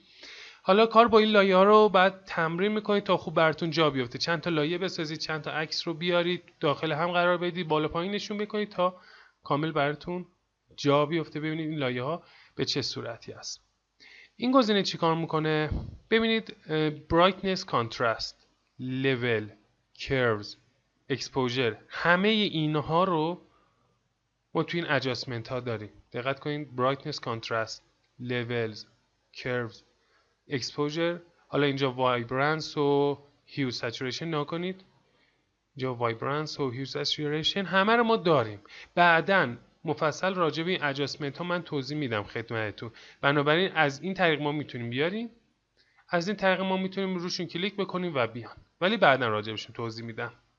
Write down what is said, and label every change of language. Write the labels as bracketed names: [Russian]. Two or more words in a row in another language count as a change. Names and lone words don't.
[Persian] حالا کار با این لایه ها رو بعد تمرین میکنید تا خوب براتون جا بیفته. چند تا لایه بسازید، چند تا عکس رو بیارید داخل هم قرار بدید، بالا پایین نشون بکنید تا کامل براتون جا بیفته. ببینید این لایه ها به چه صورتی است. این گزینه چیکار میکنه؟ ببینید [English] brightness, contrast, level, curves, [Persian] exposure، همه اینها رو ما توی این adjustment ها داریم. دقت کنید [English] brightness, contrast, levels, curves, [Persian] exposure. حالا اینجا vibrance و [English] hue saturation [Persian] نکنید. اینجا وایبرنس و [English] hues saturation [Persian] همه رو ما داریم. بعداً مفصل راجع به این ادجاستمنت ها من توضیح میدم خدمتتون. بنابراین از این طریق ما میتونیم بیاریم، از این طریق ما میتونیم روشون کلیک بکنیم و بیان، ولی بعداً راجع بهشون توضیح میدم.